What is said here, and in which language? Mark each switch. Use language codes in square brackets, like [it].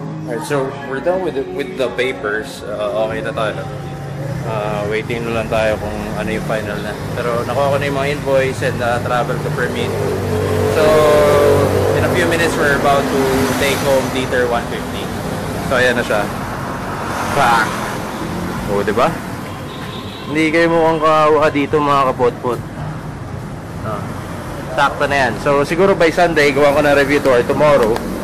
[en] Alright, so we're done with the papers. [tl] Okay na tayo. Waiting na lang tayo kung ano yung final na. Pero nakuha ko na yung mga invoice and travel to permit. [en] So, in a few minutes, we're about to take home Dieter 150. [tl] So, ayan na siya. Pak! O, diba? Hindi kayo mukhang kawawa dito mga kapotpot. Sakto na yan. So, siguro [en] by Sunday, [tl] gawa ko na review to [en] or tomorrow.